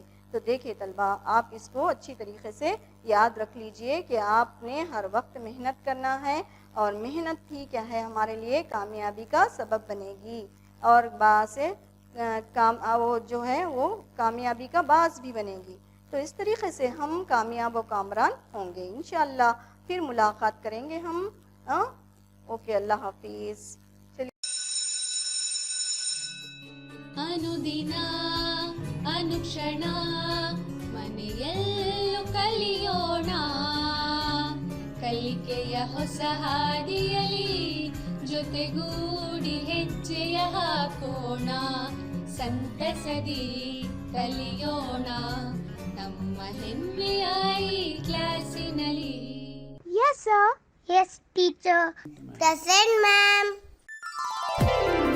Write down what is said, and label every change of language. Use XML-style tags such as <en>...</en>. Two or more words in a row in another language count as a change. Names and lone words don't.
<ur>تو دیکھیے طلبہ، آپ اس کو اچھی طریقے سے یاد رکھ لیجئے کہ آپ نے ہر وقت محنت کرنا ہے، اور محنت ہی کیا ہے، ہمارے لیے کامیابی کا سبب بنے گی، اور باعث وہ جو ہے وہ کامیابی کا باعث بھی بنے گی۔ تو اس طریقے سے ہم کامیاب و کامران ہوں گے</ur> <ar>انشاءاللہ۔</ar> <ur>پھر ملاقات کریں گے ہم۔ اوکے، اللہ حافظ۔</ur> <kn>ಅನುದಿನ ಅನುಕ್ಷಣ ಮನೆಯಲ್ಲೂ ಕಲಿಯೋಣ, ಕಲಿಕೆಯ ಹೊಸ ಹಾದಿಯಲಿ ಜೊತೆಗೂಡಿ ಹೆಜ್ಜೆಯ ಹಾಕೋಣ, ಸಂತಸದಿ ಕಲಿಯೋಣ ನಮ್ಮ ಹೆಮ್ಮೆಯ ಈ ಕ್ಲಾಸಿನಲ್ಲಿ.</kn> <en>Yes, sir. Yes, teacher. Present, ma'am.</en>